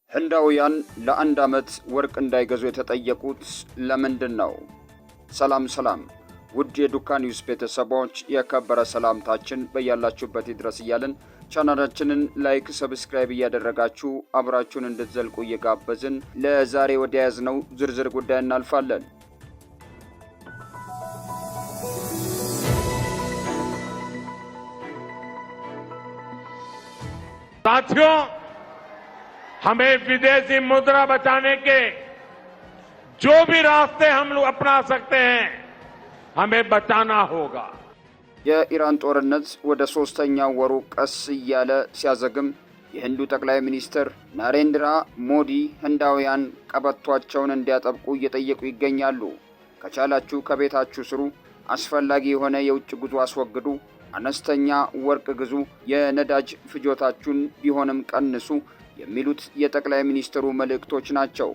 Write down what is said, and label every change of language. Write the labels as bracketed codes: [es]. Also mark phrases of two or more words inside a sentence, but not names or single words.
[am] ህንዳውያን ለአንድ ዓመት ወርቅ እንዳይገዙ የተጠየቁት ለምንድን ነው? ሰላም ውድ የዱካ ኒውስ ቤተሰቦች የከበረ ሰላምታችን በያላችሁበት ይድረስ እያልን ቻናላችንን ላይክ፣ ሰብስክራይብ እያደረጋችሁ አብራችሁን እንድትዘልቁ እየጋበዝን ለዛሬ ወደ ያዝነው ዝርዝር ጉዳይ እናልፋለን። [hi] साथियों, हमें विदेशी मुद्रा बचाने के जो भी रास्ते हम लोग अपना सकते हैं, हमें बचाना होगा। [am] የኢራን ጦርነት ወደ ሶስተኛው ወሩ ቀስ እያለ ሲያዘግም የህንዱ ጠቅላይ ሚኒስትር ናሬንድራ ሞዲ ህንዳውያን ቀበቷቸውን እንዲያጠብቁ እየጠየቁ ይገኛሉ። ከቻላችሁ ከቤታችሁ ስሩ፣ አስፈላጊ የሆነ የውጭ ጉዞ አስወግዱ፣ አነስተኛ ወርቅ ግዙ፣ የነዳጅ ፍጆታችሁን ቢሆንም ቀንሱ የሚሉት የጠቅላይ ሚኒስትሩ መልእክቶች ናቸው።